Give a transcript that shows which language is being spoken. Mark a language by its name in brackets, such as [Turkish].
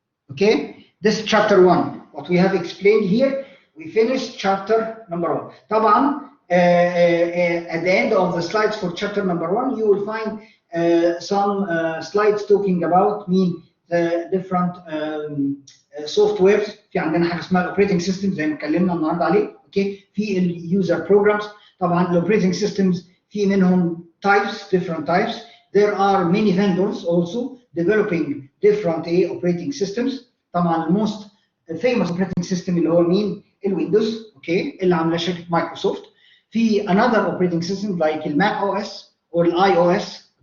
[English] Okay, this is chapter 1. What we have explained here, we finished chapter number 1. طبعا at the end of the slides for chapter number 1, you will find some slides talking about the different softwares. [Arabic] في عندنا حاجه اسمها الاوبريتنج سيستم زي ما اتكلمنا النهارده عليه. اوكي، في اليوزر بروجرامز. طبعا الاوبريتنج سيستمز في منهم [English] different types. There are many vendors also developing different operating systems. [Arabic] طبعا الموست famous operating system اللي هو مين؟ الويندوز. اوكي، اللي عامله شركه مايكروسوفت. في [English] another operating system like [Arabic] الماك او اس or الاي او اس.